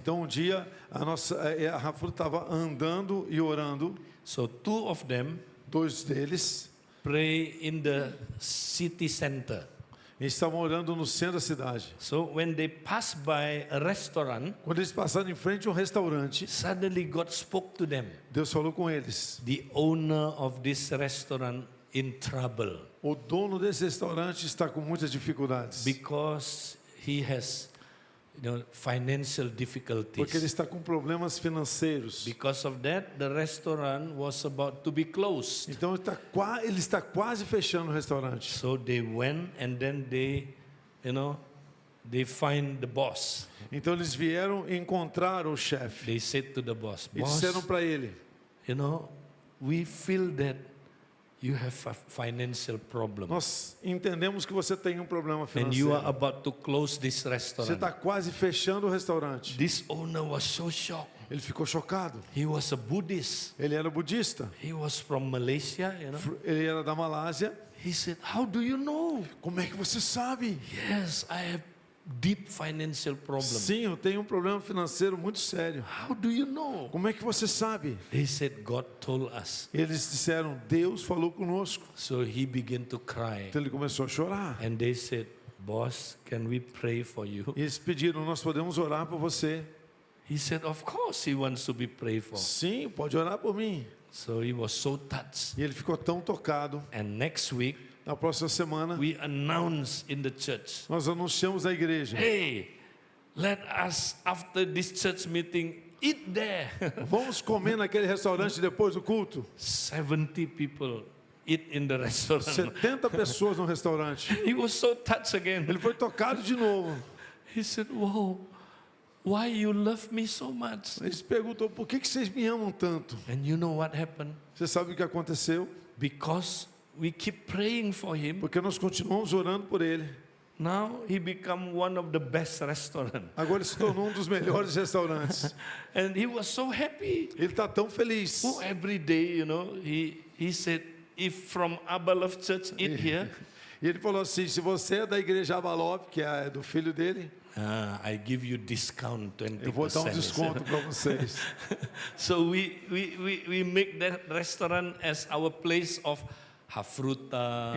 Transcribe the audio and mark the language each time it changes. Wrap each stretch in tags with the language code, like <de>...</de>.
<pt>Então um dia a Rafa estava andando e orando.</pt> <en>So two of them</en> <pt>Dois deles</pt> <en>pray in the city center.</en> <pt>estavam orando no centro da cidade.</pt> <en>So when they pass by a restaurant,</en> <pt>Quando eles passaram em frente a um restaurante,</pt> <en>suddenly God spoke to them.</en> <pt>Deus falou com eles.</pt> <en>The owner of this restaurant in trouble</en> <pt>O dono desse restaurante está com muitas dificuldades.</pt> <en>because he has financial</en> <pt>Porque ele</pt> <en>difficulties.</en> <pt>está com problemas financeiros.</pt> <en>Because of that, the restaurant was about to be closed.</en> <pt>Então ele está quase fechando o restaurante.</pt> <en>So they went and then they find the boss.</en> <pt>Então eles vieram e encontraram o chefe.</pt> <en>They said to the boss,</en> <pt>E</pt> <en>boss,</en> <pt>disseram para ele:</pt> <en>we feel that you have a financial problem.</en> <pt>nós entendemos que você tem um problema</pt> <en>And you are</en> <pt>financeiro.</pt> <en>about to close this</en> <pt>Você</pt> <en>restaurant.</en> <pt>está quase fechando o restaurante.</pt> <en>This owner was so shocked.</en> <pt>Ele ficou chocado.</pt> <en>He was a Buddhist.</en> <pt>Ele era budista.</pt> <en>He was from Malaysia,</en> <pt>Ele era da Malásia.</pt> <en>He said, how do you know?</en> <pt>Como é que você sabe?</pt> <en>Yes, I have deep financial problem.</en> <pt>Sim, eu tenho um problema financeiro muito sério.</pt> <en>How do you know?</en> <pt>Como é que você sabe?</pt> <en>They said, God told us.</en> <pt>Eles disseram: Deus falou conosco.</pt> <en>So he began to cry.</en> <pt>Então ele começou a chorar.</pt> <en>And they said, boss, can we pray for you?</en> <pt>E eles pediram: nós podemos orar por você?</pt> <en>He said, of course he wants to be prayed for.</en> <pt>Sim, pode orar por mim.</pt> <en>So he was so touched.</en> <pt>E ele ficou tão tocado.</pt> <en>And next week,</en> <pt>Na próxima semana,</pt> <en>we announced in the church,</en> <pt>nós anunciamos na igreja:</pt> <en>hey, let us, after this church meeting, eat there.</en> <pt>vamos comer naquele restaurante depois do culto.</pt> <en>70 people eat in the restaurant.</en> <pt>70 pessoas no restaurante.</pt> <en>He was so touched again.</en> <pt>Ele foi tocado de novo.</pt> <en>He said, whoa, why you love me so much?</en> <pt>Ele se perguntou: por que vocês me amam tanto?</pt> <en>And you know what happened?</en> <pt>Você sabe o que aconteceu?</pt> <en>Because we keep praying for him,</en> <pt>Porque nós continuamos orando por ele.</pt> <en>now he become one of the best restaurant.</en> <pt>Agora ele se tornou um dos melhores restaurantes.</pt> <en>And he was so happy.</en> <pt>Ele está tão feliz.</pt> <en>So every day, he said, if from Abba Love Church eat here,</en> <pt>E ele falou assim: se você é da igreja Abalop, que é do filho dele,</pt> <en>I give you discount</en> <pt>eu vou dar um</pt> <en>20%.</en> <pt>desconto para vocês.</pt> <en>So we make that restaurant as our place of Hafruta,</en>